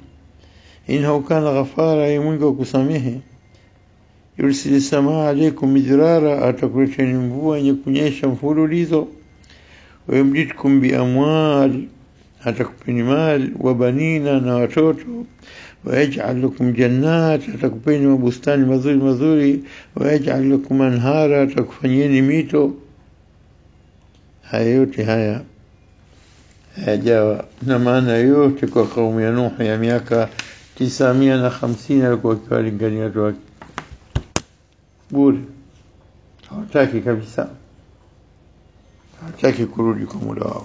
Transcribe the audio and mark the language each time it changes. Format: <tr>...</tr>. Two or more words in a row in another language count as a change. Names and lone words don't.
<ar>إنه كان غفارا,</ar> <sw>ya mwingi wa kusamehe.</sw> <ar>يرسل السماء عليكم مدرارا,</ar> <sw>atakuleteni mvua yenye kunyesha mfululizo.</sw> <ar>ويمددكم بأموال,</ar> <sw>atakupeni mali,</sw> <ar>وبنين,</ar> <sw>na watoto.</sw> <ar>ويجعل لكم جنات,</ar> <sw>atakupeni mabustani mazuri mazuri.</sw> <ar>ويجعل لكم anhara,</ar> <sw>atakufanyeni mito. Haya yote haya hayajawa na maana yote kwa kaumu ya Nuh ya miaka 950 alikuwa akiwalingania watu wake bure. Hawataki kabisa, hawataki kurudi kwa Mola wao.</sw>